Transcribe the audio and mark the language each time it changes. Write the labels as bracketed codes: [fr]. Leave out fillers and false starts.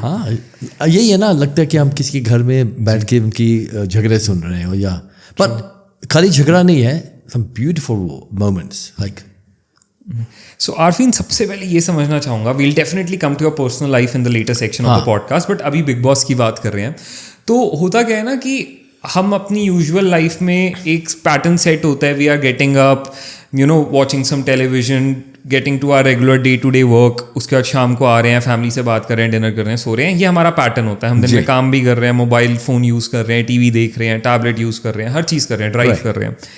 [hi] हाँ, यही है ना, लगता है कि हम किसी के घर में बैठ के उनकी झगड़े सुन रहे हो, या पर खाली झगड़ा नहीं है, [en] some beautiful moments like. So Arfeen, [hi] सबसे पहले ये समझना चाहूँगा, [en] we'll definitely come to your personal life in the later section of the podcast, but [hi] अभी बिग बॉस की बात कर रहे हैं. तो होता क्या है ना कि हम अपनी यूजुअल लाइफ में एक पैटर्न सेट होता है, [en] we are getting up, you know, watching some television, getting to our regular day to day work, [hi] उसके बाद शाम को आ रहे हैं, फैमिली से बात कर रहे हैं, डिनर कर रहे हैं, सो रहे हैं. ये हमारा पैटर्न होता है. हम दिन में काम भी कर रहे हैं, मोबाइल फ़ोन यूज़ कर रहे हैं, टीवी देख रहे हैं, टैबलेट यूज़ कर रहे हैं, हर चीज़ कर रहे हैं, ड्राइव कर रहे हैं.